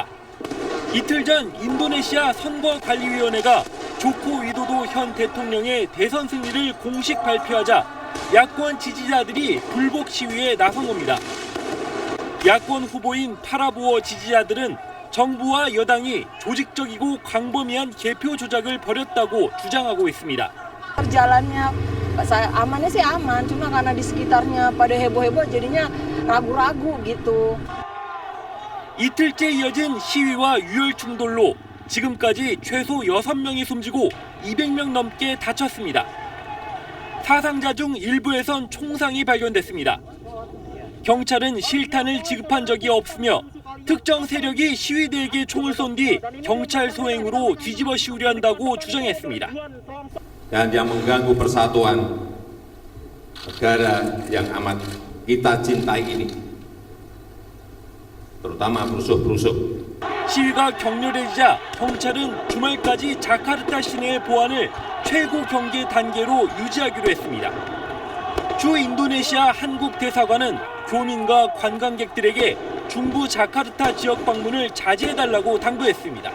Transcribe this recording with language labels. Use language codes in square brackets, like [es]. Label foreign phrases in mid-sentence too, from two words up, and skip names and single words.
[ko] 이틀 전 인도네시아 선거관리위원회가 조코 위도도 현 대통령의 대선 승리를 공식 발표하자 야권 지지자들이 불복 시위에 나선 겁니다. 야권 후보인 파라보어 지지자들은 정부와 여당이 조직적이고 광범위한 개표 조작을 벌였다고 주장하고 있습니다. [id] Jalannya amannya sih aman, cuma karena di sekitarnya pada heboh-heboh jadinya ragu-ragu gitu. [ko] 이틀째 이어진 시위와 유혈 충돌로 지금까지 최소 6명이 숨지고 200명 넘게 다쳤습니다. 사상자 중 일부에선 총상이 발견됐습니다. 경찰은 실탄을 지급한 적이 없으며 특정 세력이 시위대에게 총을 쏜 뒤 경찰 소행으로 뒤집어 씌우려 한다고 주장했습니다. [id] Dan yang mengganggu persatuan negara yang amat kita cintai ini, terutama perusuh-perusuh. [ko] 시위가 격렬해지자 경찰은 주말까지 자카르타 시내의 보안을 최고 경계 단계로 유지하기로 했습니다. 주 인도네시아 한국 대사관은 교민과 관광객들에게 중부 자카르타 지역 방문을 자제해달라고 당부했습니다.